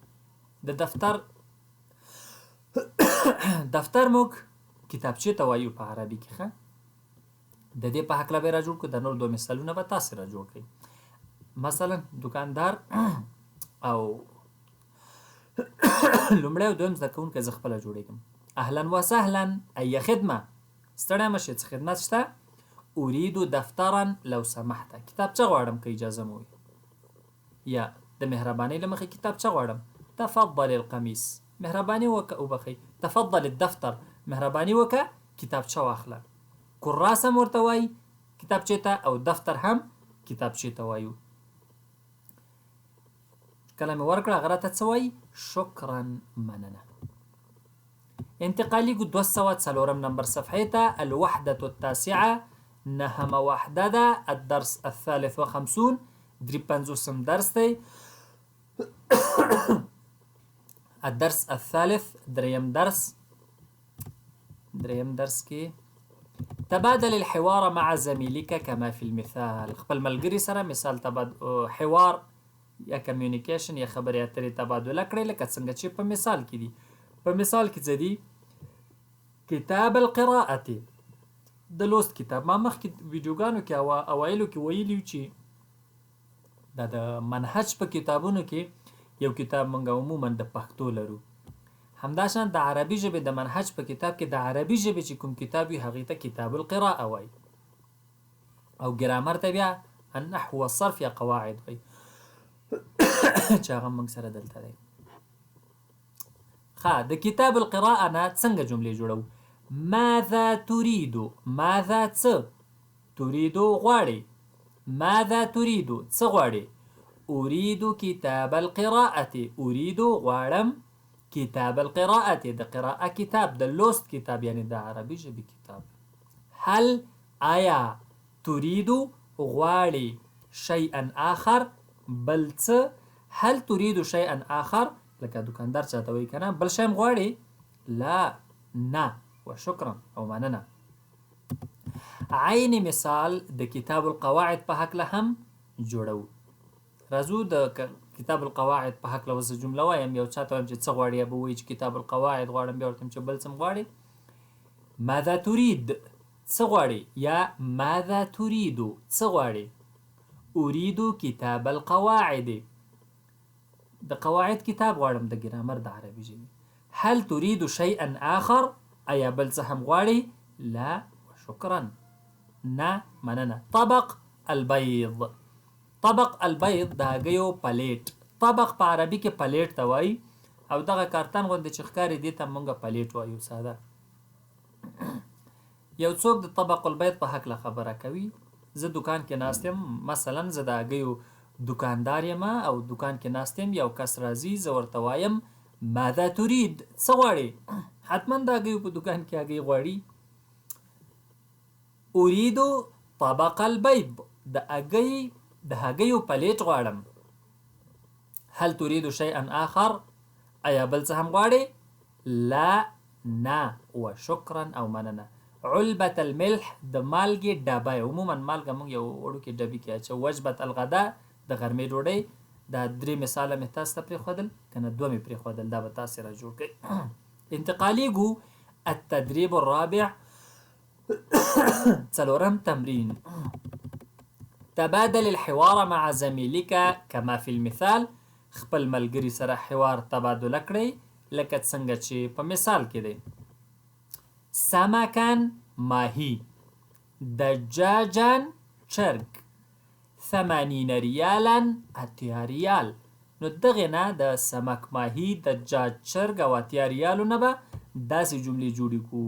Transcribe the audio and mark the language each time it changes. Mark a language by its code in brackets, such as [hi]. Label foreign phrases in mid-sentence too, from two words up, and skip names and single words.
[ps] د دفتر موږ کتابچې ته وایو په عربي کې. ښه، د دې په هکله به یې را جوړ کړو. د نور دو مثالونه به تاسې را جوړ کړئ. مثلا دکاندار او لومړی او دویم زده کوونکی زه خپله جوړېږم. [ar] اهلا وسهلا، [ps] ای خدمه، ستړی مه شې، څه خدمت شته؟ [ar] اريد دفترا لو سمحت، [ps] کتابچه غواړم که اجازه مو وي. یا د مهربانۍ له مخې کتابچه غواړم. [ar] تفضل القمیص، [ps] مهرباني وکړه وبخئ. [ar] تفضل الدفتر [ps] مهرباني وکړه کتابچه واخله. کراس هم ورته وایي کتابچې ته، او دفتر هم کتابچې ته وایو. کله مې ورکړه هغه راته څه وایي؟ شکرا، مننه. انتقالي 204 نمبر صفحې ته. [ar] الوحدة التاسعة [ps] نهم وحده ده. الدرس 53 53 درس دی. [ar] الدرس الثالث [ps] دریم درس کې [ar] تبادل الحوار مع زميلك كما في المثال. [ps] خپل ملګري سره مثال حوار یا کمیونیکیشن یا خبرې اترې تبادله کړئ لکه څنګه چې په مثال کې دي. په مثال کې څه دي؟ [ar] کتاب القراءة [ps] د لوست کتاب. ما مخکې ویډیوګانو کې اوایلو کې ویلي چې دا د منهج په کتابونو کې یو کتاب موږ عموما د پښتو لرو، همداشان د عربي ژبې د منهج په کتاب کې د عربي ژبې چې کوم کتاب وي هغې ته [ar] کتاب القراءة [ps] وایي، او ګرامر ته بیا [ar] النحو والصرف [ps] یا قواعد وایي چې هغه موږ سره دلته دی. د [ar] کتاب القراءة [ps] نه څنګه جملې جوړو؟ [ar] ماذا تريد؟ ماذا څه؟ [ps] تريد غواړي. [ar] ماذا تريد [ps] څه غواړي؟ [ar] أريد كتاب القراءة. [ps] أريد غواړم [ar] کتاب القراءة [ps] د قراءة کتاب د لوست کتاب یعنی د عربي ژبې کتاب. هل آیا تريد غواړي [ar] شيئا آخر [ps] بل څه؟ [ar] هل تريد شيئا آخر [ps] لکه دکاندار چاته وایي که نه بل شی هم غواړي؟ لا، نه وشکرا او مننه. عین مثال د [ar] کتاب القواعد [ps] په هکله هم جوړو. راځو د [ar] کتاب القواعد [ps] په هکله اوس جمله وایم. یو چاته وایم چې څه غواړي، یا به وایي چې [ar] کتاب القواعد [ps] غواړم، بیا ورته چې بل څه غواړي. [ar] ماذا تريد [ps] څه غواړي، یا [ar] ماذا تريد [ps] څه غواړي. [ar] أريد كتاب القواعد [ps] د قواعد کتاب غواړم د ګرامر د عربي ژبې. [ar] هل تريد شيئا آخر [ps] آیا بل څه هم غواړي؟ لا وشکرا، نه مننه. [ar] طبق البيض. طبق البيض [ps] د هګیو پلیټ. طبق په عربي کې پلیټ ته وایي، او دغه کارتن غوندې چې ښکاري دې ته موږ پلیټ وایو ساده. یو څوک د [ar] طبق البيض [ps] په هکله خبره کوي. زه دکان کې ناست یم، مثلا زه د هګیو دکاندار یم او دکان کې ناست یم، یو کس راځي، زه ورته وایم [ar] ماذا تريد [ps] څه غواړي؟ حتما د هګیو په دکان کې هګۍ غواړي. [ar] أريد طبق البيض [ps] د هګیو پلیټ غواړم. [ar] هل تريد شيئا آخر [ps] آیا بل څه هم غواړي؟ لا، نه وشکرا او مننه. [ar] علبة الملح [ps] د مالګې ډبه. عموما مالګه موږ یو وړوکې ډبې کې اچوو. [ar] وجبة الغداء [ps] د غرمې ډوډۍ. دا 3 مثاله مې تاسو ته پرېښودل، که نه 2 مې پرېښودل، دا به تاسې را جوړ کړئ. [ar] انتقالي ګو التدريب الرابع 4 تمرين. تبادل الحوار مع زميلك كما في المثال. [ps] خپل ملګري سره حوار تبادله کړئ لکه څنګه چې په مثال کې دی. سمكا ماهي. دجاجا چرګ. 80 ريالا 80 ریال. نو دغې نه د سمک ماهي دجاج چرګ او 80 ریالو نه به داسې جملې جوړې کړو.